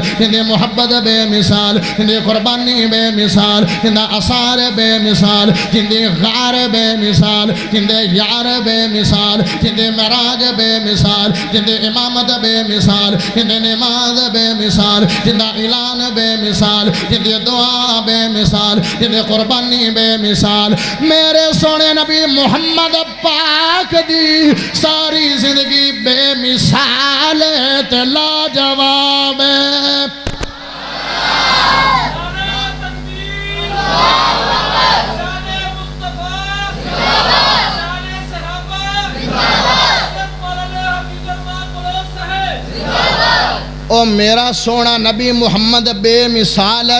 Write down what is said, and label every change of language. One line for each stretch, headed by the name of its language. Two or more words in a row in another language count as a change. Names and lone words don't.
Punjabi: جندہ محبت بے مثال جندہ قربانی بے مثال جندہ اثار بے مثال جندہ غار بے مثال جندہ یار بے مثال جندہ معراج بے مثال جندہ امامت بے مثال جندہ نماز بے مثال جندہ اعلان بے مثال جندہ دعا بے مثال جندہ قربانی بے مثال میرے سونے نبی محمد پاک دی ساری زندگی بے مثال تے لاجواب ہے او میرا سونا نبی محمد بے مثال ہے